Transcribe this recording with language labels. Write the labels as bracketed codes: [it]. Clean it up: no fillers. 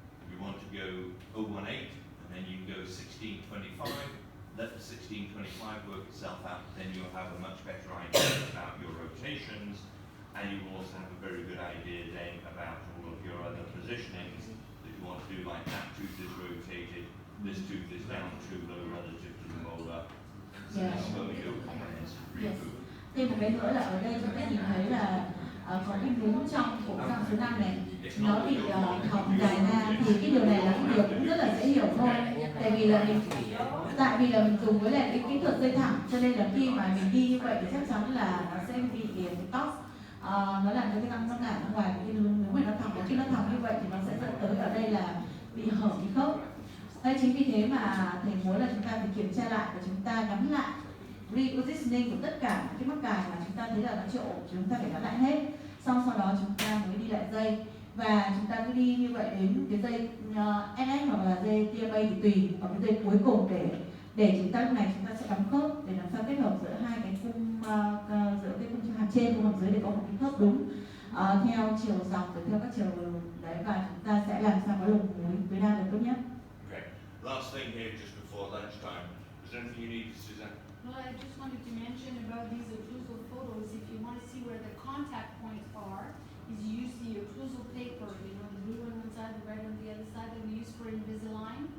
[en] You want to go 018, and then you can go 1625, let the 1625 work itself out, then you'll have a much better idea about your rotations, and you will also have a very good idea then about all of your other positionings that you want to do, like that tooth is rotated, this tooth is down too low relative to the molar, so Yeah. this slowly open and it's Yes. reboot. [vi] Thêm một cái nữa là ở đây chúng ta nhìn thấy là có cái núm trong cổ răng số 5 này nó bị thòng dài ra, thì cái điều này là cái điều cũng rất là dễ hiểu thôi, tại vì là mình dùng với lại cái kỹ thuật dây thẳng, cho nên là khi mà mình đi như vậy thì chắc chắn là nó sẽ bị tóc, nó làm cho cái răng nó ngả ra ngoài, cái núm này nó thòng, và khi nó thòng như vậy thì nó sẽ dẫn tới ở đây là bị hở cái khớp. Đây chính vì thế mà thầy muốn là chúng ta phải kiểm tra lại và chúng ta gắn lại repositioning của tất cả cái mắc cài mà chúng ta thấy là nó chưa ổn, chúng ta phải gắn lại hết. Sau đó chúng ta mới đi lại dây, và chúng ta cứ đi như vậy đến cái dây NS hoặc là dây TMA thì tùy ở cái dây cuối cùng để chúng ta lúc này chúng ta sẽ đóng khớp để làm sao kết hợp giữa hai cái cung giữa cái cung hàm trên cung hàm dưới để có một cái khớp đúng theo chiều dọc rồi theo các chiều đấy, và chúng ta sẽ làm sao có lồng múi tối đa được tốt nhất. [en] Okay. Last thing here, just before lunchtime. Is there anything you need, Suzanne? Well, I just wanted to mention about these occlusal photos. If you want to see where the contact points are, is you use the occlusal paper, you know, the blue on one side, the red on the other side that we use for Invisalign.